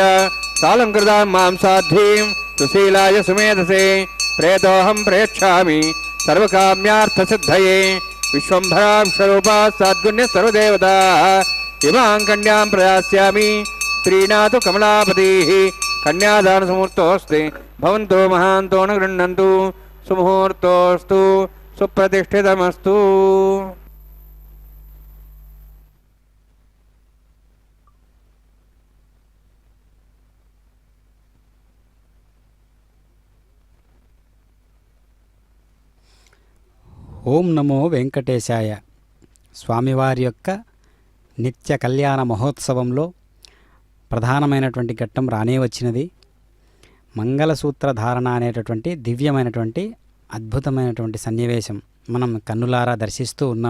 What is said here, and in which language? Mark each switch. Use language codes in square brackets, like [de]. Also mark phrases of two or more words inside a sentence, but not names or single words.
[sa] सालङ्कृतां मां साध्वीं सुशीलाय सुमेधसे प्रेतोऽहं प्रयच्छामि सर्वकाम्यार्थसिद्धये विश्वम्भरां स्वरूपा सद्गुण्यः सर्वदेवताः इमां कन्यां प्रदास्यामि स्त्रीणातु कमलापतिः कन्यादानसमुहूर्तोऽस्ति भवन्तो महान्तो न गृह्णन्तु सुमुहूर्तोऽस्तु सुप्रतिष्ठितमस्तु ఓం నమో వెంకటేశాయ. [te] స్వామివారి యొక్క నిత్య కళ్యాణ మహోత్సవంలో ప్రధానమైనటువంటి ఘట్టం రానే వచ్చినది. మంగళసూత్ర ధారణ అనేటటువంటి దివ్యమైనటువంటి అద్భుతమైనటువంటి సన్నివేశం మనం కన్నులారా దర్శిస్తూ ఉన్నాం.